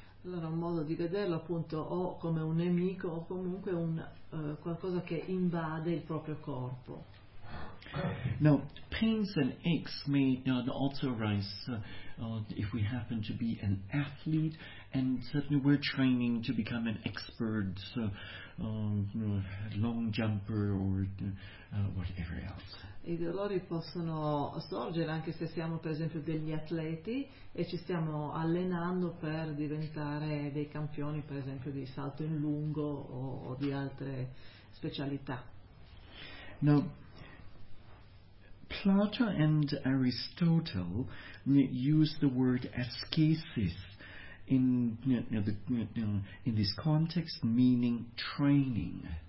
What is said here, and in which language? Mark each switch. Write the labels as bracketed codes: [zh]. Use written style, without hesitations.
[it] Allora, un modo di vederlo appunto o come un nemico o comunque un qualcosa che invade il proprio corpo. [en] Now, pains and aches may also arise if we happen to be an athlete and certainly we're training to become an expert long jumper or whatever else. [it] I dolori possono sorgere anche se siamo per esempio degli atleti e ci stiamo allenando per diventare dei campioni per esempio di salto in lungo o di altre specialità. [en] Now, Plato and Aristotle use the word ascesis in this context, meaning training.